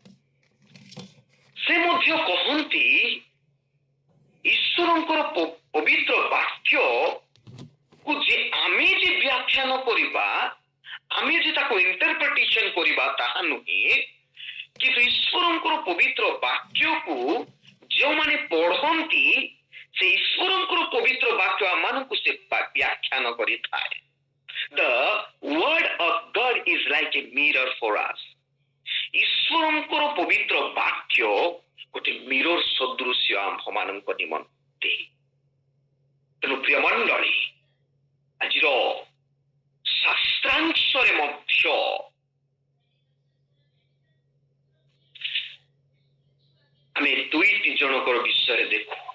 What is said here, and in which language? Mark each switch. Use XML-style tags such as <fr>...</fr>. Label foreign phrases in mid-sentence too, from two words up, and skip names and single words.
<or>ସେ ମଧ୍ୟ କହନ୍ତି ଈଶ୍ୱରଙ୍କର ପବିତ୍ର ବାକ୍ୟକୁ ଯେ ଆମେ ଯେ ବ୍ୟାଖ୍ୟାନ କରିବା, ଆମେ ଯେ ତାକୁ ଇଣ୍ଟରପ୍ରିଟେସନ କରିବା ତାହା ନୁହେଁ, କିନ୍ତୁ ଈଶ୍ୱରଙ୍କର ପବିତ୍ର ବାକ୍ୟକୁ ଯେଉଁମାନେ ପଢନ୍ତି ସେ ଈଶ୍ୱରଙ୍କର ପବିତ୍ର ବାକ୍ୟ ଆମମାନଙ୍କୁ ସେ ବ୍ୟାଖ୍ୟାନ କରିଥାଏ।</or> <en>The word of is like a mirror for us.</en> <or>ଈଶ୍ୱରଙ୍କର ପବିତ୍ର ବାକ୍ୟ ଗୋଟେ ମିରର ସଦୃଶ୍ୟ ଆମ୍ଭମାନଙ୍କ ନିମନ୍ତେ। ତେଣୁ ପ୍ରିୟ ମଣ୍ଡଳୀ, ଆଜିର ଶାସ୍ତ୍ରାଂଶରେ ମଧ୍ୟ ଆମେ ଦୁଇଟି ଜଣଙ୍କର ବିଷୟରେ ଦେଖୁ।</or>